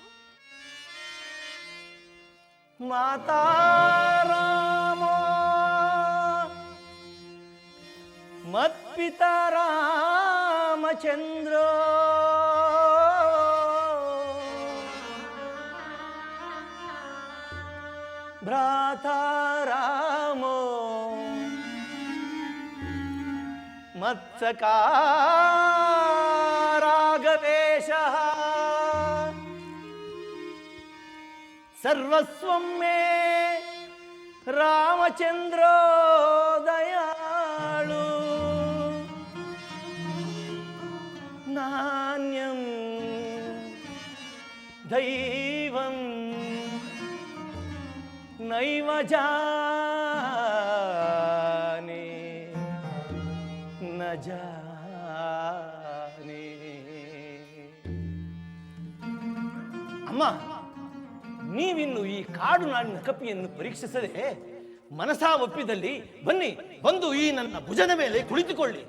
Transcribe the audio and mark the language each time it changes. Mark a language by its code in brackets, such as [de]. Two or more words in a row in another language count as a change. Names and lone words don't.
[sa] ಮಾತಾ ರಾಮ ಮತ್ಪಿತಾ ರಾಮಚಂದ್ರ ಭ್ರಾತಾ ರಾಮೋ ಮತ್ಸಖಾ ರಾಘವೇಶಃ ಸರ್ವಸ್ವಂ ಮೇ ರಾಮಚಂದ್ರೋ ದಯಾಳು ನಾಣ್ಯಂ ದೈವಂ ನೈವ ಜಾನೆ ನ ಜಾನೆ. [kn] ಅಮ್ಮ, ನೀವಿನ್ನು ಈ ಕಾಡು ನಾಡಿನ ಕಪಿಯನ್ನು ಪರೀಕ್ಷಿಸದೆ ಮನಸಾ ಒಪ್ಪಿದಲ್ಲಿ ಬನ್ನಿ, ಬಂದು ಈ ನನ್ನ ಭುಜದ ಮೇಲೆ ಕುಳಿತುಕೊಳ್ಳಿ.